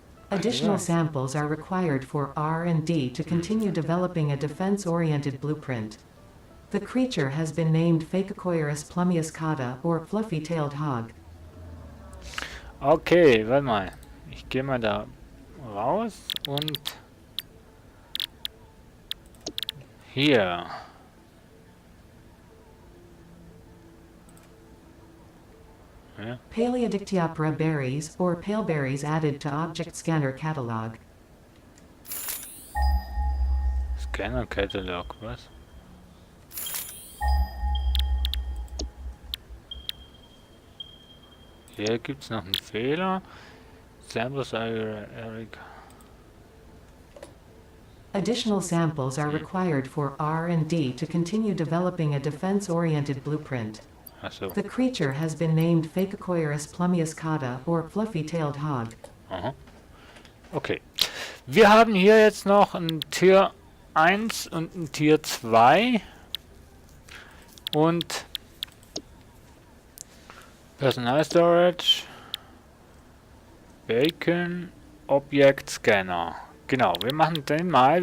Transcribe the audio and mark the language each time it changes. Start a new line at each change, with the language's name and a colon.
English: Additional samples are required for R&D to continue developing a defense-oriented blueprint. The creature has been named Phacocoirus plumiuscata or fluffy-tailed hog.
German: Okay, warte mal. Ich gehe mal da raus und hier. Ja.
English: Paleodictyopora berries or paleberries added to object scanner catalog.
German: Scanner Catalog, was? Hier gibt es noch einen Fehler.
English: Samples are Eric. Additional samples are required for R&D to continue developing a defense-oriented blueprint.
German: Achso.
English: The creature has been named Phacocoirus plumiuscata or fluffy-tailed hog.
German: Aha. Okay. Wir haben hier jetzt noch ein Tier 1 und ein Tier 2. Und Personal Storage. Bacon Objektscanner. Genau, wir machen den mal.